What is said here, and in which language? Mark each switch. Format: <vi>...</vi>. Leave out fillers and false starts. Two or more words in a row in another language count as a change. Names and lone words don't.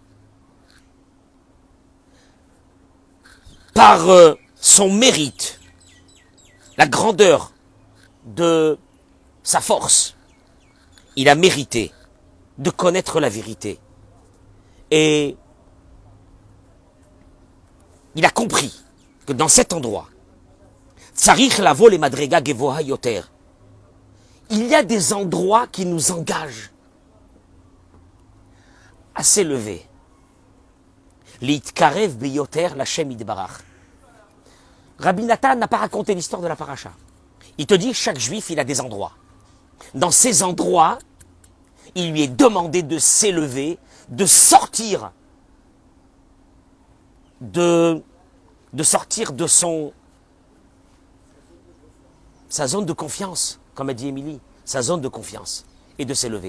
<fr>Par son mérite, la grandeur de sa force, il a mérité de connaître la vérité. Et il a compris que dans cet endroit,</fr> <he>צריך לבוא למדרגה גבוהה יותר,</he> <fr>il y a des endroits qui nous engagent à s'élever.</fr> <he>להתקרב ביותר להשם יתברך.</he> <fr>Rabbi Nathan n'a pas raconté l'histoire de la paracha. Il te dit, chaque juif, il a des endroits. Dans ces endroits, il lui est demandé de s'élever, de sortir de sortir de sa zone de confiance, comme a dit Émilie, sa zone de confiance, et de s'élever.</fr>